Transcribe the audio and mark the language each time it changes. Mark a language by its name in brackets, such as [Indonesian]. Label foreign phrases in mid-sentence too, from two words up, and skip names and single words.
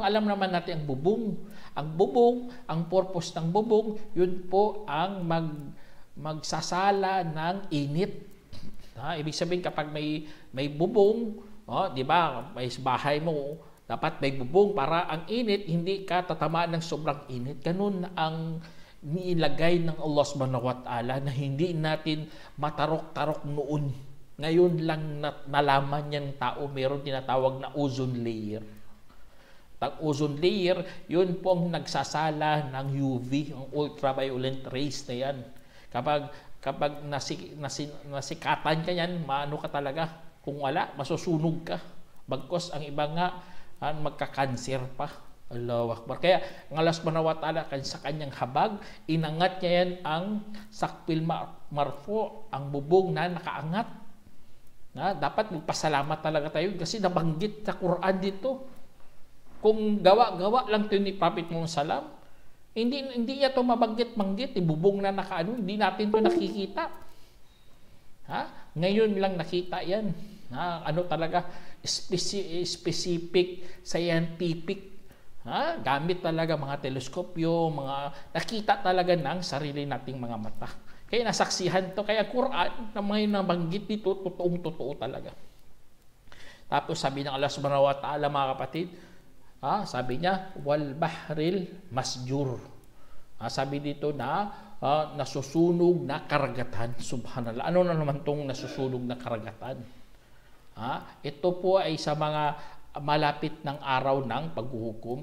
[Filipino] Alam naman natin ang bubong. Ang purpose ng bubong, yun po ang magsasala ng init. Ibig sabihin kapag may bubong, di ba, may bahay mo, dapat may bubong para ang init, hindi ka tatamaan ng sobrang init. Ganun ang nilagay ng [Arabic] الله سبحانه وتعالى [Filipino] na hindi natin matarok-tarok noon. Ngayon lang nalaman niyang tao, mayroon tinatawag na [English] ozone layer. [Filipino] Ang [English] ozone layer, [Filipino] yun po ang nagsasala ng UV, ang [English] ultraviolet rays [Filipino] na yan. Kapag nasikatan ka yan, maano ka talaga. Kung wala, masusunog ka. Bagkos ang iba nga, magka-cancer pa. [Arabic] الله أكبر. [Filipino] Kaya ang [Arabic] الله سبحانه وتعالى [Filipino] sa kanyang habag, inangat niya yan ang [Arabic] السقف المرفوع, [Filipino] ang bubong na nakaangat. Dapat magpasalamat talaga tayo kasi nabanggit sa Quran dito. Kung gawa-gawa lang ito ni Prophet Muhammad salam, hindi niya ito mabanggit-banggit, bubong na hindi natin ito nakikita. Ngayon lang nakita yan. Talaga, [English] specific, scientific. [Filipino] Gamit talaga mga teleskopyo, nakita talaga ng sarili nating mga mata. Kaya nasaksihan to, kaya Quran na may nabanggit dito, totoong-totoo talaga. Tapos sabi ng [Arabic] الله سبحانه وتعالى [Filipino] mga kapatid, sabi niya, [Arabic] والبحر المسجور. [Filipino] Sabi dito na nasusunog na karagatan. Subhanallah. Ano na naman tong nasusunog na karagatan? Ito po ay sa mga malapit ng araw ng paghuhukom.